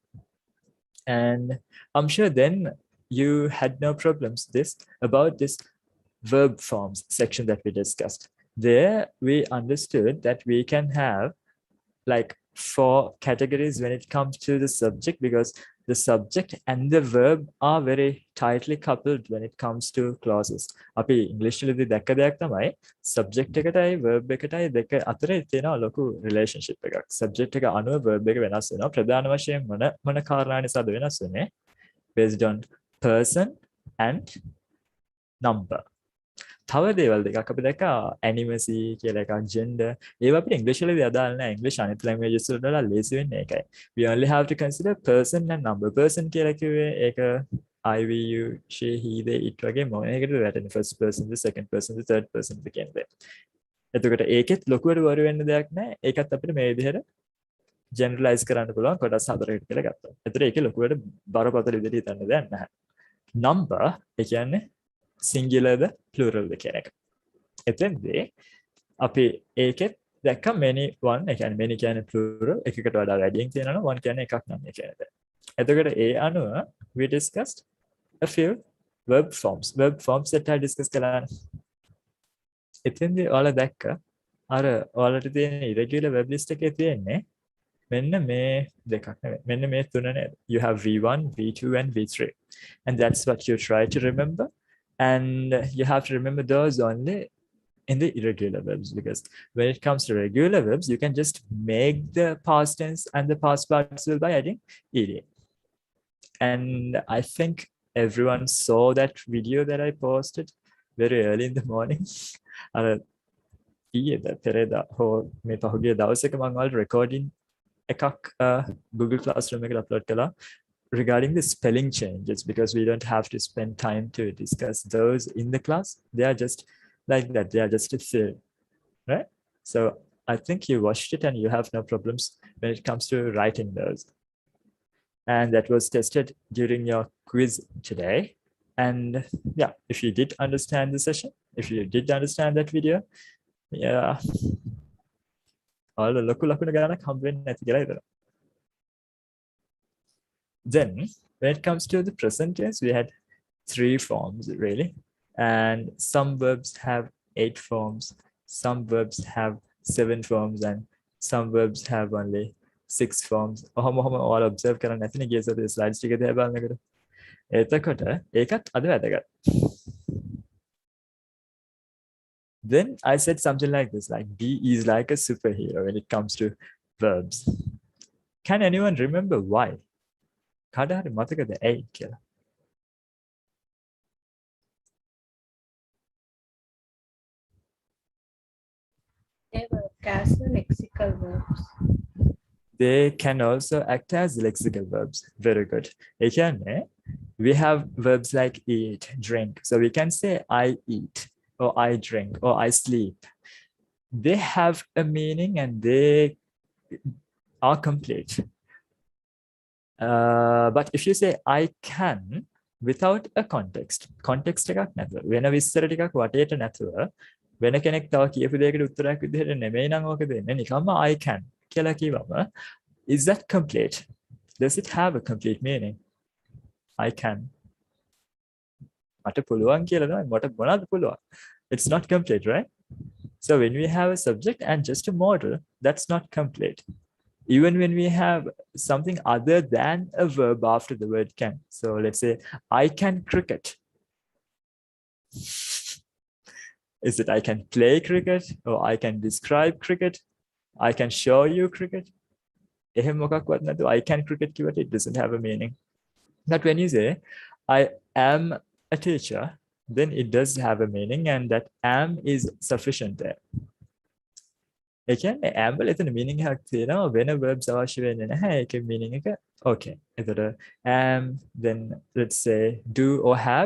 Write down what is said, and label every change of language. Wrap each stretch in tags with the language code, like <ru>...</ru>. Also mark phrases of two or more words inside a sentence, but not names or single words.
<en>And I'm sure then you had no problems about this verb forms section that we discussed. There we understood that we can have like 4 categories when it comes to the subject, because the subject and the verb are very tightly coupled when it comes to clauses.</en> <si>අපි ඉංග්‍රීසි වලදී දැක්ක දෙයක් තමයි subject එකටයි verb එකටයි දෙක අතරේ තියෙන ලොකු relationship එකක්. subject එක අනුව verb එක වෙනස් වෙනවා. ප්‍රධාන වශයෙන් මොන කාරණා නිසාද වෙනස් වෙන්නේ?</si> <en>based on person and number.</en> <si>තව දේවල් දෙකක් අපි දැක්කා animacy කියලා එකක් gender. ඒවා අපිට ඉංග්‍රීසි වලදී අදාළ නැහැ. ඉංග්‍රීසි අනිත් languages වලට වඩා ලේසි වෙන්නේ ඒකයි.</si> <en>We only have to consider person and number.</en> <si>person කියලා කිව්වේ ඒක</si> <en>I, we, you, she, he, they, it</en> <si>වගේ මොන එකටද වැටෙන්නේ?</si> <en>first person, the second person, the third person</en> <si>කියන දේ. එතකොට ඒකෙත් ලොකුවට වර වෙන්න දෙයක් නැහැ. ඒකත් අපිට මේ විදිහට generalize කරන්න පුළුවන් කොටස් හතරකට කියලා ගත්තා. එතකොට ඒකේ ලොකුවට බරපතල විදිහට හිතන්න දෙයක් නැහැ. number ඒ කියන්නේ singular ද plural ද කියන එක. එතෙන්දී අපි ඒකෙත් දැක්ක</si> <en>many one</en> <si>ඒ කියන්නේ many කියන්නේ plural එකකට වඩා වැඩියෙන් තියෙනවා one කියන්නේ එකක් නම් ඒ කියන්නේ. එතකොට ඒ අනුව</si> <en>we discussed a few verb forms that I discussed කළා.</en> <si>එතෙන්දී ඔයාලා දැක්ක අර ඔයාලට තියෙන</si> <en>irregular verb list</en> <si>එකේ තියෙන්නේ මෙන්න මේ දෙකක් නෙවෙයි. මෙන්න මේ තුන නේද?</si> <en>You have V1, V2 and V3. And that's what you try to remember. And you have to remember those only in the irregular verbs, because when it comes to regular verbs, you can just make the past tense and the past participle by adding ed. And I think everyone saw that video that I posted very early in the morning.</en> <si>ඊයේද පෙරේදා හෝ මේ පහුගිය දවසක මම ඔයාලට recording එකක් Google Classroom එකට upload කළා</si> <en>regarding the spelling changes, because we don't have to spend time to discuss those in the class. They are just like that. They are just a fill, right? So I think you watched it and you have no problems when it comes to writing those. And that was tested during your quiz today. And yeah, if you did understand the session, if you did understand that video, yeah, all the local</en> <si>ගානක් හම්බ වෙන්නේ නැති කියලා හිතනවා.</si> <en>Then when it comes to the present tense, we had 3 forms really, and some verbs have 8 forms, some verbs have 7 forms, and some verbs have only 6 forms.</en> <si>ඔහොම ඔයාලා observe කරන්න නැතිනේ ගිය සතියේ slides ටික දිහා බලනකොට. එතකොට ඒකත් අද වැදගත්.</si> <en>Then I said something like this, like B is like a superhero when it comes to verbs. Can anyone remember why?</en> <si>කාට හරි මතකද ඇයි කියලා?</si> <en>They work as lexical verbs. They can also act as lexical verbs. Very good.</en> <si>ඒ කියන්නේ</si> <en>we have verbs like eat, drink. So we can say I eat, or I drink, or I sleep. They have a meaning and they are complete.</en> <si>But if you say</si> <en>I can without a context</en> <si>එකක් නැතුව, වෙන විස්තර ටිකක් වටේට නැතුව, වෙන කෙනෙක් තව කියපු දෙයකට උත්තරයක් විදිහට නෙමෙයි නම් ඕක දෙන්නේ, නිකම්ම</si> <en>I can</en> <si>කියලා කිව්වම,</si> <en>is that complete? Does it have a complete meaning? I can.</en> <si>මට පුළුවන් කියලා තමයි, මට මොනවද පුළුවන්?</si> <en>It's not complete, right? So when we have a subject and just a modal, that's not complete. Even when we have something other than a verb after the word can. So let's say, I can cricket. Is it I can play cricket, or I can describe cricket? I can show you cricket?</en> <si>එහෙම මොකක්වත් නැතුව</si> <en>I can cricket කිව්වට it doesn't have a meaning. But when you say, I am a teacher, then it does have a meaning, and that am is sufficient there.</en> <si>ඒ කියන්නේ am වල එතන meaning එකක් තියෙනවා, වෙන verbs අවශ්‍ය වෙන්නේ නැහැ.</si> <en>ඒකේ meaning එක okay. එතකොට am, then let's say do or have.</en>